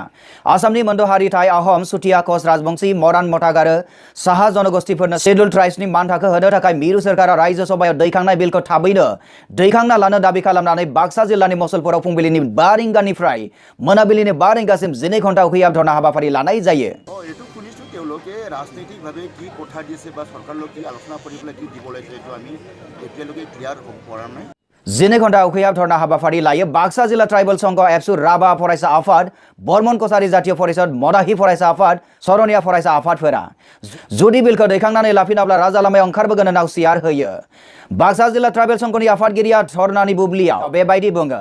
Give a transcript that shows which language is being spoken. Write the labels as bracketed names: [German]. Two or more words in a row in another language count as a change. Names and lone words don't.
[Bodo] आसामनि मोनद' हारि थाइ आहम सुथिया कच राजबंशी मरान मटाक आरो साहा जनगोष्ठीफोरनो [English] schedule tribesनि [Bodo] मानथाखो होनो थाखाय मिरु सोरखारा रायजो सभायाव दैखांनाय बिलखौ थाबैनो दैखांना लानो दाबि खालामनानै बाक्सा जिल्लानि मसलपुराव फुंबिलिनि 5 रिंगानिफ्राय मोनाबिलिनि 5 रिंगासिम 12 घन्टा उखैहाब धरना हाबाफारि लानाय जायो। [Assamese] राजनैतिकভাৱে কি কথা দিছে বা সরকারলৈ কি আলোচনা কৰি পেলাই কি দিব লাগে এইটো আমি এতিয়ালৈকে ক্লিয়াৰ কৰা নাই। [Bodo] 12 घन्टा उखैहाब धरना हाबाफारि लायो बाक्सा जिल्ला ट्राइबल संघ एबसु राभा फरायसा आफाद बर्मन कसारी जातीय परिषद मदाहि फरायसा आफाद सरनिया फरायसा आफादफोरा जुदि बिलखौ दैखांनानै लाफिनाब्ला राजा लामायाव ओंखारबोगोन होनना सियार होयो। बाक्सा जिल्ला ट्राइबल संघनि आफादगिरिया धरनानि बुब्लियाव बेबायदि बुङो।